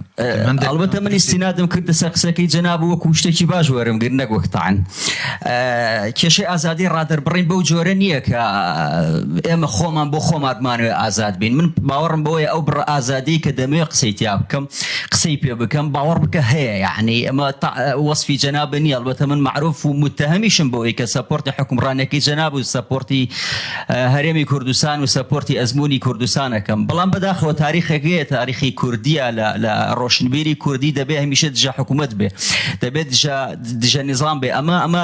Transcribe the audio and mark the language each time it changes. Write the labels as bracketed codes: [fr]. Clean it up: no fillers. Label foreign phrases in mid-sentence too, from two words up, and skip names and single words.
[ckb] ئەڵبەتە من ئیستینادم کردە سەر قسەکەی جەناب وەکو شتێکی باش وەرم گر نەک وەختان کێشەی ئازادی ڕادربڕین بەو جۆرە نییە کە ئێمە خۆمان بۆ خۆماتمانوێ ئازاد بین من باوەڕم بەوەیە ئەو بڕ ئازادی کە دەمێ قسەی تیا بکەم قسەی پێ بکەم باوەڕ بکە هەیە یعنی ئەمە وەصفی جناب نی البته من معروف و متهمیشم بۆ ئەوەی کە سەپۆرتی حکومڕانێکی جەناب و سەپۆرتی هەرێمی کوردستان و سەپۆرتی ئەزموونی کوردستانەکەم بەڵام بەداخەوە تاریخێکەیە تاریخی کوردیە لە ڕۆشنبیری کوردی دەبێت هەمیشە دژە حکوومەت بێ دەبێت دژە نظام بێ ئەمە